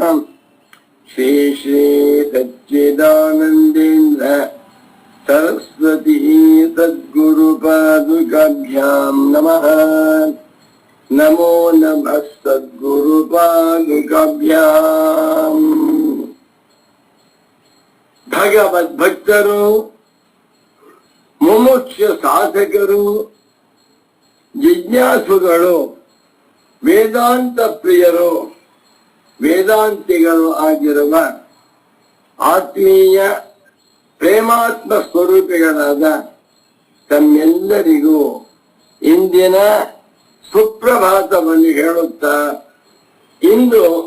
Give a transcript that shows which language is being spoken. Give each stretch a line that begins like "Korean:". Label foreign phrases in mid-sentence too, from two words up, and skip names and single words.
Sanskrit: श्री श्री सच्चिदानन्देन्द्र सरस्वती सद्गुरुपादुकाभ्यां नमः। नमो नमः सद्गुरुपादुकाभ्याम्।
Kannada: भगवद्भक्तರು ಮುಮುಕ್ಷ ಸಾಧಕರು ಜಿಜ್ಞಾಸುಗಳು ವೇದಾಂತ ಪ್ರಿಯರು ವೇದಾಂತಿಗಳು ಆಗಿರುವ ಆತ್ಮೀಯ ಪ್ರೇಮಾತ್ಮ ಸ್ವರೂಪಿಗಳಾದ ತಮ್ಮೆಲ್ಲರಿಗೂ ಇಂದಿನ ಸುಪ್ರಭಾತವನ್ನು ಹೇಳುತ್ತಾ, ಇಂದು